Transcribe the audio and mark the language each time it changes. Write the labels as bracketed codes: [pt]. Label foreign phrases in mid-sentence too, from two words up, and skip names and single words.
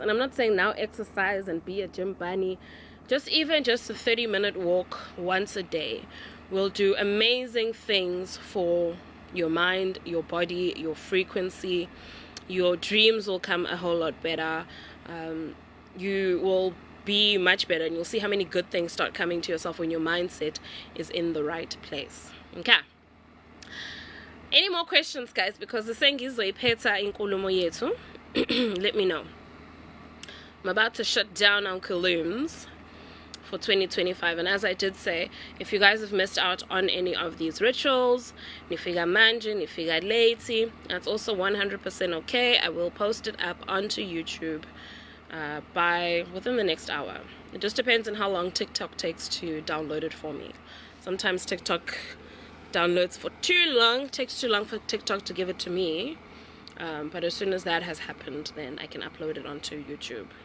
[en] And I'm not saying now exercise and be a gym bunny. Just a 30-minute walk once a day will do amazing things for your mind, your body, your frequency. Your dreams will come a whole lot better. You will be much better, and you'll see how many good things start coming to yourself when your mindset is in the right place. Okay. Any more questions, guys? Because the [zu] sengizoyiphetha inkulumo yethu. [en] Let me know. I'm about to shut down Uncle Looms for 2025, and as I did say, if you guys have missed out on any of these rituals, [zu] nifika manje, nifika late, [en] that's also 100% okay. I will post it up onto YouTube within the next hour. It just depends on how long TikTok takes to download it for me. Sometimes TikTok downloads for too long, takes too long for TikTok to give it to me, but as soon as that has happened, then I can upload it onto YouTube.